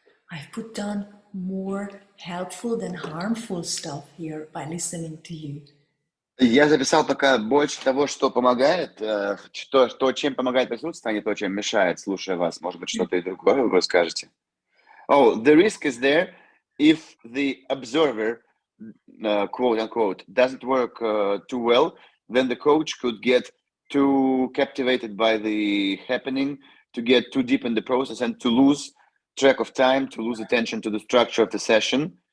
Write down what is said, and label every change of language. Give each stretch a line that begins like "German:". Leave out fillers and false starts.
English: I've put down more helpful than harmful stuff here by listening to you.
Russian: Я записал пока больше того, что помогает, то, чем помогает присутствие, а не то, чем мешает, слушая вас. Может быть, что-то и другое вы скажете.
English: Oh, the risk is there if the observer, quote unquote, doesn't work too well, then the coach could get too captivated by the happening, to get too deep in the process and to lose track of time, to lose attention to the structure of the session.